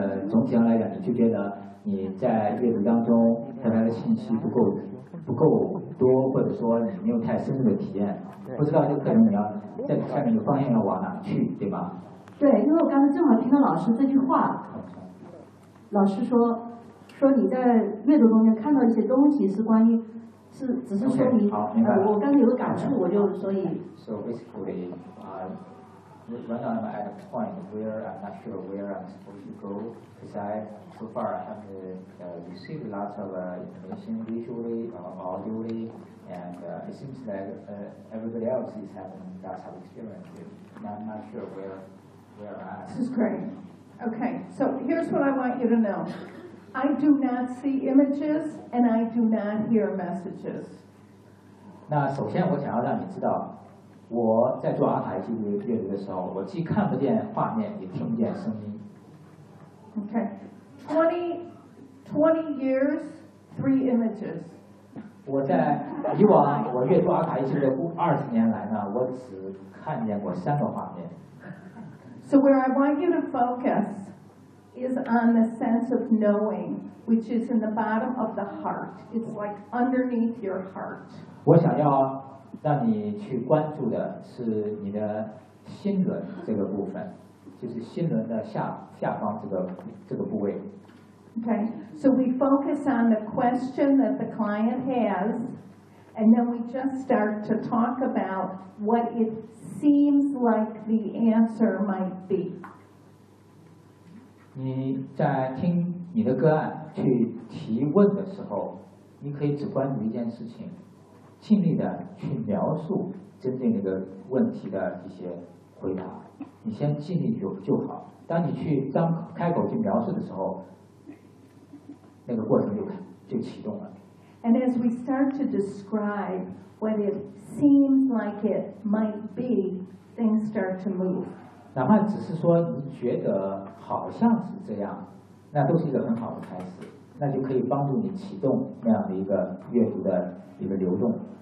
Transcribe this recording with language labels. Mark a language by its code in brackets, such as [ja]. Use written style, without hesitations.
[zh] 总体上来讲，你就觉得你在阅读当中得到的信息不够多，或者说你没有太深入的体验，不知道这个课程你要在下面的方向要往哪去，对吧？对，因为我刚才正好听到老师这句话，老师说。说你在阅读中间看到一些东西是关于，是只是说明。 Okay, 好，我刚才有个感触，我就所以。 [en] So basically, right now I'm at a point where I'm not sure where I'm supposed to go, because I so far haven't received lots of information visually, audibly, and it seems like everybody else is having lots of experience. I'm not sure where I am. This is great. Okay, so here's what I want you to know. I do not see images, and I do not hear messages. [zh] 那首先我想要让你知道，我在做阿卡西记录阅读的时候，我既看不见画面，也听不见声音。 [en] Okay, 20 years, 3 images. [zh] 我在以往我阅读阿卡西记录20年来呢，我只看见过3个画面。 [en] So where I want you to focus. Is on the sense of knowing, which is in the bottom of the heart. It's like underneath your heart. [zh] 我想要让你去关注的是你的心轮这个部分，就是心轮的下方这个部位。 [en] Okay, so we focus on the question that the client has, and then we just start to talk about what it seems like the answer might be. [zh] 你在听你的个案去提问的时候，你可以只关注一件事情，尽力的去描述针对那个问题的一些回答，你先尽力就好。当你去张开口去描述的时候，那个过程就启动了。 [en] And as we start to describe what it seems like it might be, things start to move. [zh] 哪怕只是说你觉得好像是这样，那都是一个很好的开始，那就可以帮助你启动那样的一个阅读的一个流动。